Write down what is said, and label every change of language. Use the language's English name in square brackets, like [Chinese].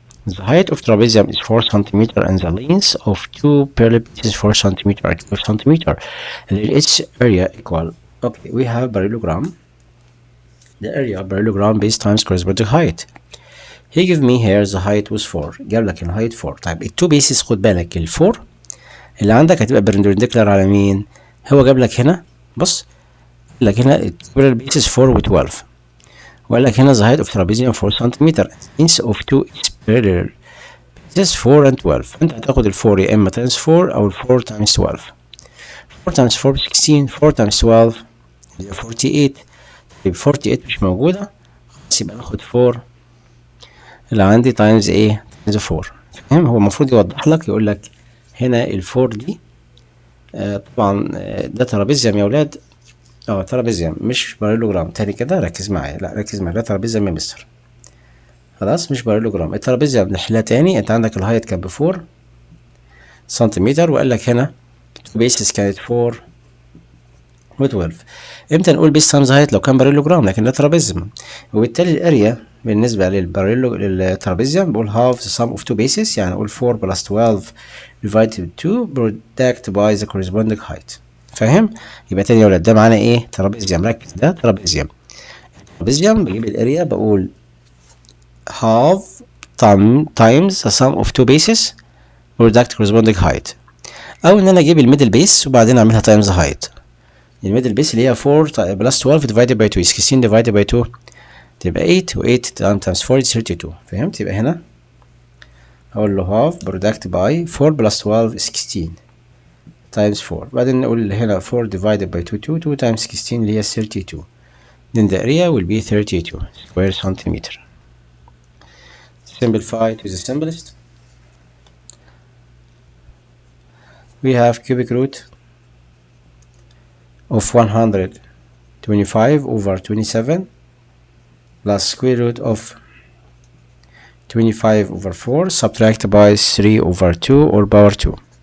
[English] The height of trapezium is 4 cm and the length of 2 parallel pieces 4 cm at 4 cm. And its area equal. Okay, we have parallelogram. The area of parallelogram base times corresponding height. He give me here the height was 4. [Arabic] جاب لك الهايت 4. طيب ال 2 bases خد بالك ال 4 اللي عندك هتبقى perpendicular على مين؟ هو جاب لك هنا بص، قال لك هنا parallel bases 4 و 12. وقال لك هنا [English] the height of trapezium 4 cm. Length of 2 is parallel bases 4 and 12. [Arabic] انت هتاخد ال 4 يا اما times 4 او ال 4 times 12. [English] 4 times 4 16. 4 times 12 هي 48. [Arabic] طيب 48 مش موجودة، خلاص يبقى ناخد 4 اللي عندي times ايه؟ times 4. فاهم؟ هو المفروض يوضح لك، يقول لك هنا ال 4 دي طبعا ده ترابيزيوم يا ولاد. ترابيزيوم مش بارالوجرام. تاني كده ركز معايا، لا ركز معايا، ده ترابيزيوم يا مستر. خلاص مش بارالوجرام. الترابيزيوم نحلها تاني. انت عندك الهايت كان ب 4 سنتيمتر وقال لك هنا بيسز كانت 4 و 12. امتى نقول بيس تايمز هايت؟ لو كان بارالوجرام، لكن ده ترابيزيوم. وبالتالي الاريا بالنسبه للترابيزيوم بقول [English] half the sum of two bases، [Arabic] يعني اقول [English] 4 plus 12 divided by 2 product by the corresponding height. [Arabic] فاهم؟ يبقى تاني يا ولاد ده معانا ايه؟ ترابيزيوم. ركز، ده ترابيزيوم. ترابيزيوم بجيب الاريا بقول [English] half times the sum of two bases product corresponding height، [Arabic] او ان انا اجيب الميدل بيس وبعدين اعملها times the height. الميدل بيس اللي هي 4 plus 12 divided by 2 16 divided by 2 تبقى 8 و8 times 4 is 32. فهمت؟ يبقى هنا هقول له [English] half product by 4 plus 12 is 16 times 4. [Arabic] بعدين نقول هنا 4 divided by 2 2 times 16 اللي هي 32. [English] Then the area will be 32 square centimeter. Simplify to the simplest. We have cubic root of 125 over 27 plus square root of 25 over 4 subtract by 3 over 2 or power 2.